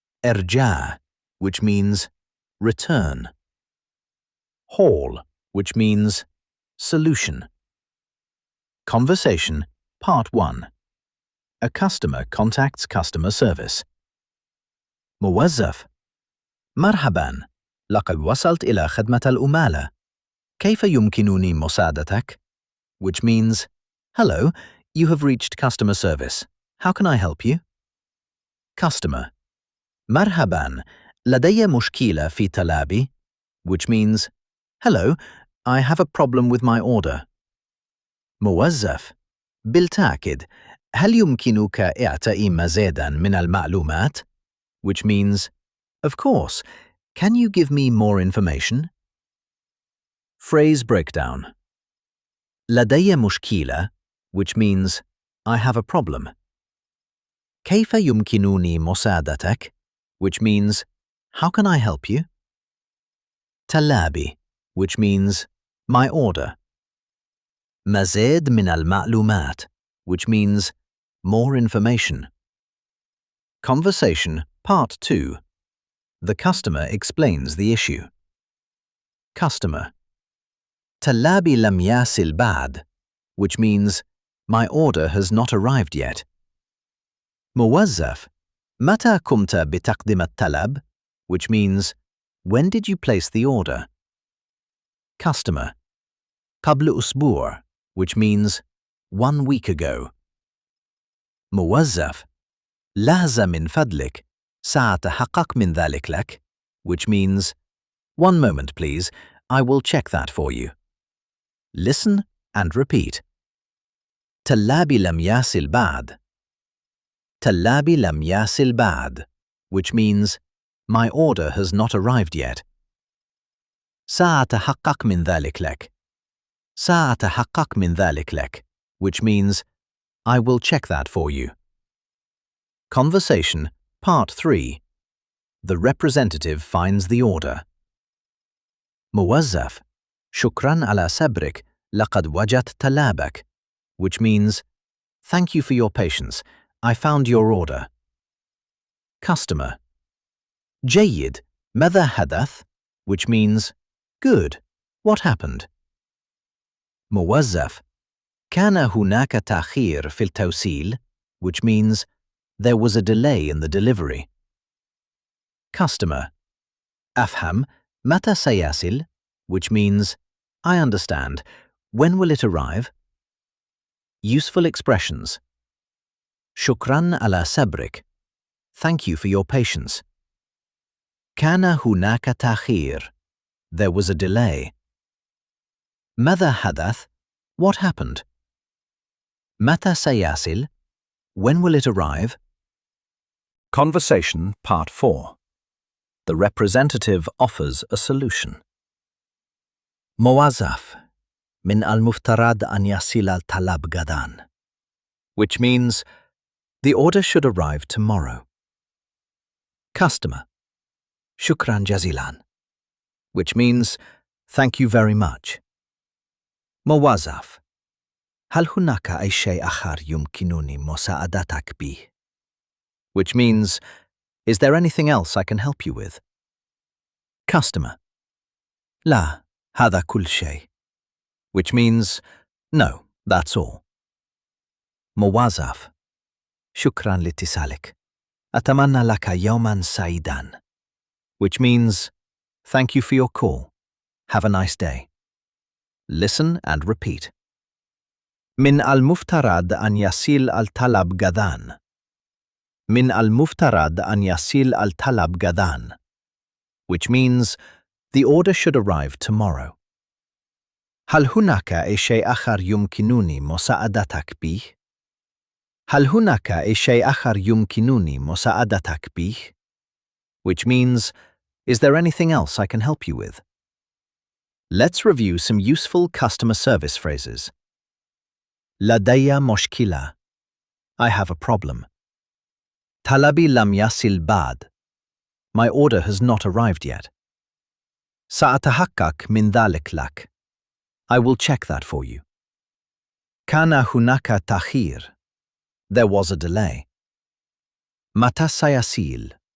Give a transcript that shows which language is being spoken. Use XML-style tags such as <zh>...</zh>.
<en>إرجاع, which means return. Hall, which means solution. Conversation, Part 1. A customer contacts customer service.</en> <ar>موظف: مرحباً، لقد وصلت إلى خدمة العملاء. كيف يمكنني مساعدتك?</ar> <en>Which means, hello, you have reached customer service. How can I help you?</en> <ar>Customer: مرحباً، لدي مشكلة في طلبي.</ar> <en>Which means, hello, I have a problem with my order.</en> <ar>موظف: بالتأكيد، هل يمكنك إعطائي مزيداً من المعلومات?</ar> <en>Which means, of course, can you give me more information? Phrase breakdown.</en> <ar>لدي مشكلة,</ar> <en>which means, I have a problem.</en> <ar>كيف يمكنني مساعدتك?</ar> <en>Which means, how can I help you? طلبي, which means, my order.</en> <ar>مزيد من المعلومات,</ar> <en>which means, more information. Conversation, Part 2. The customer explains the issue. Customer:</en> <ar>طلبي لم يصل بعد,</ar> <en>which means, my order has not arrived yet.</en> <ar>موظف: متى قمت بتقديم الطلب?</ar> <en>Which means, when did you place the order? Customer:</en> <ar>قبل أسبوع,</ar> <en>which means, 1 week ago. موظف:</en> <ar>لحظة من فضلك، سأتحقق من ذلك لك,</ar> <en>which means, 1 moment please, I will check that for you. Listen and repeat.</en> <ar>طلبي لم يصل بعد. طلبي لم يصل بعد,</ar> <en>which means, my order has not arrived yet.</en> <ar>سأتحقق من ذلك لك. سأتحقق من ذلك لك,</ar> <en>which means, I will check that for you. Conversation, Part 3. The representative finds the order. موظف:</en> <ar>شكراً على صبرك، لقد وجدت طلبك,</ar> <en>which means, thank you for your patience, I found your order.</en> <ar>Customer: جيد، ماذا حدث?</ar> <en>Which means, good, what happened? موظف:</en> <ar>كان هناك تأخير في التوصيل,</ar> <en>which means, there was a delay in the delivery.</en> <ar>Customer: أفهم، متى سيصل?</ar> <en>Which means, I understand, when will it arrive? Useful expressions.</en> <ar>شكراً على صبرك.</ar> <en>Thank you for your patience.</en> <ar>كان هناك تأخير.</ar> <en>There was a delay.</en> <ar>ماذا حدث?</ar> <en>What happened?</en> <ar>متى سيصل?</ar> <en>When will it arrive? Conversation, Part 4. The representative offers a solution.</en> <ar>موظف: من المفترض أن يصل الطلب غداً.</ar> <en>Which means, the order should arrive tomorrow.</en> <ar>Customer: شكراً جزيلاً.</ar> <en>Which means, thank you very much.</en> <ar>موظف: هل هناك أي شيء آخر يمكنني مساعدتك به?</ar> <en>Which means, is there anything else I can help you with?</en> <ar>Customer: لا، هذا كل شيء.</ar> <en>Which means, no, that's all.</en> <ar>موظف: شكراً لاتصالك. أتمنى لك يوماً سعيداً.</ar> <en>Which means, thank you for your call. Have a nice day. Listen and repeat.</en> <ar>من المفترض أن يصل الطلب غداً. من المفترض أن يصل الطلب غداً.</ar> <en>Which means, the order should arrive tomorrow.</en> <ar>هل هناك أي شيء آخر يمكنني مساعدتك به؟ هل هناك أي شيء آخر يمكنني مساعدتك به?</ar> <en>Which means, is there anything else I can help you with? Let's review some useful customer service phrases.</en> <ar>لدي مشكلة.</ar> <en>I have a problem.</en> <ar>طلبي لم يصل بعد.</ar> <en>My order has not arrived yet.</en> <ar>سأتحقق من ذلك لك.</ar> <en>I will check that for you.</en> <ar>كان هناك تأخير.</ar> <en>There was a delay.</en> <ar>متى سيصل?</ar>